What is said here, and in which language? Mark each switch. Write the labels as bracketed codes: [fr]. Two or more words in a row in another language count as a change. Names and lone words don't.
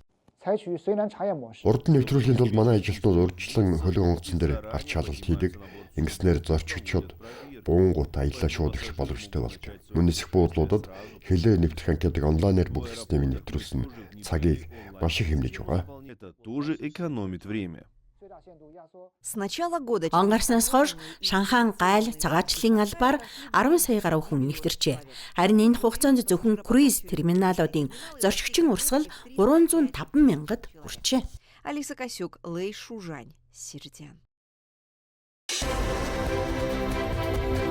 [mn] Урд нь нэвтрүүлэхийн тулд манай ажилтнууд урьдчилан хөлөг онгоцон дээр гарч шалгалт хийдэг. Ингэснээр зорчигчид буунгут аяллаа шууд эхлэх боломжтой болдог. Мөн нисэх буудлуудад хэлээр нэвтрэх анкетыг онлайнаар бүх системийг нэвтрүүлсэн цагийг маш их хэмнэж байгаа. [ru] С начала года [mn] Он гарснаас хойш Шанхай гайл цагаачлалын албаар 10 сая гаруй хүн нэвтэрчээ. Харин энэ хугацаанд зөвхөн круиз терминалуудын зорчигчийн урсгал 305,000-д хүрчээ. Алиса Косюк, Лэй Шужань, Сердян.